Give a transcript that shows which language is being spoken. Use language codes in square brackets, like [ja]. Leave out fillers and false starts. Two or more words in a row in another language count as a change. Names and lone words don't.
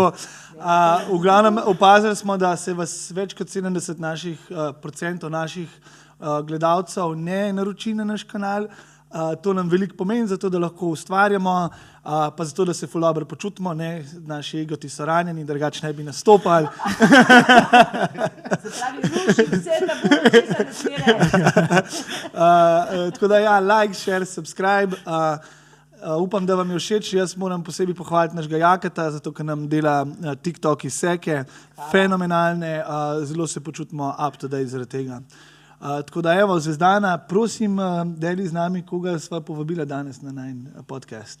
[sl] V glavnem opazili smo, da se vas več kot 70% naših gledalcev ne naroči na naš kanal. To nam veliko pomeni, zato da lahko ustvarjamo, pa zato da se ful dobro počutimo, ne, naši egoti so ranjeni, drugače ne bi nastopali. Se pravi, ruši vse tabu, česa ne sme reči. Tako da ja, [en] like, share, subscribe. [sl] Upam, da vam je všeč. Jaz moram posebej pohvaliti našega Jakata, zato ker nam dela TikTok izseke, fenomenalne, zelo se počutimo [en] up to date [sl] zaradi tega. Tako da evo, Zvezdana, prosim, deli z nami, koga sva povabila danes na najin podcast.